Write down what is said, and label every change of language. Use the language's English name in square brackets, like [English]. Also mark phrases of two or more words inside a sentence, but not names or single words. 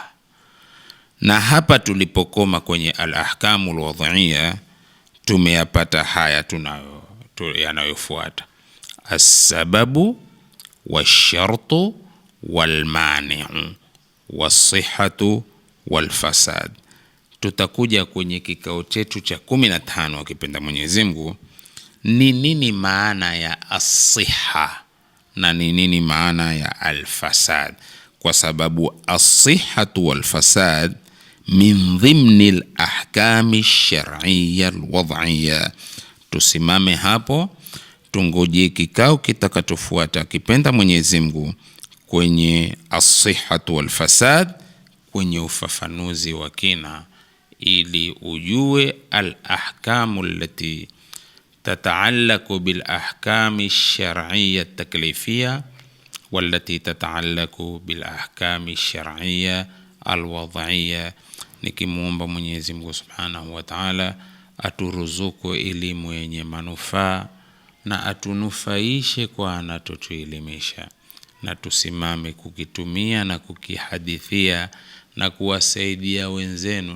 [Swahili] Na hapa tulipokoma kwenye [Arabic] الأحكام الوضعية [Swahili] tumeyapata haya yanayofuata: [Arabic] السبب والشرط والمانع والصحة والفساد. [Swahili] Tutakuja kwenye kikao chetu cha 15 akipenda Mwenyezi Mungu, ni nini maana ya as-sihha na ni nini maana ya al-fasad, kwa sababu [Arabic] الصحة والفساد من ضمن الأحكام الشرعية الوضعية. [Swahili] Tusimame hapo, tungoje kikao kitakachofuata akipenda Mwenyezi Mungu kwenye [Arabic] الصحة والفساد, [Swahili] kwenye ufafanuzi wa kina, ili ujue [Arabic] الأحكام التي تتعلق بالأحكام الشرعية التكليفية والتي تتعلق بالأحكام الشرعية الوضعية. [Swahili] Nikimuomba Mwenyezi Mungu [Arabic] سبحانه وتعالى [Swahili] aturuzuku elimu yenye manufaa na atunufaishe kwa anatotuelimisha, na tusimame kukitumia na kukihadithia na kuwasaidia wenzenu.